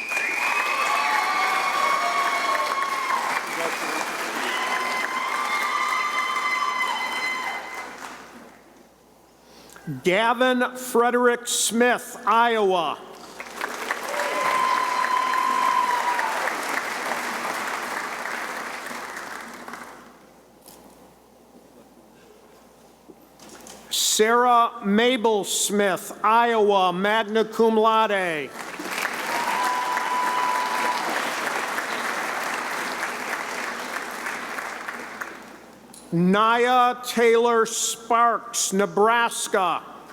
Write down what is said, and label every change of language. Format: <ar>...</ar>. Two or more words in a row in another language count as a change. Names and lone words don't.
<en>Gavin Frederick Smith, Iowa. Sarah Mabel Smith, Iowa,</en> <la>magna cum laude.</la> <en>Naya Taylor Sparks, Nebraska.</en>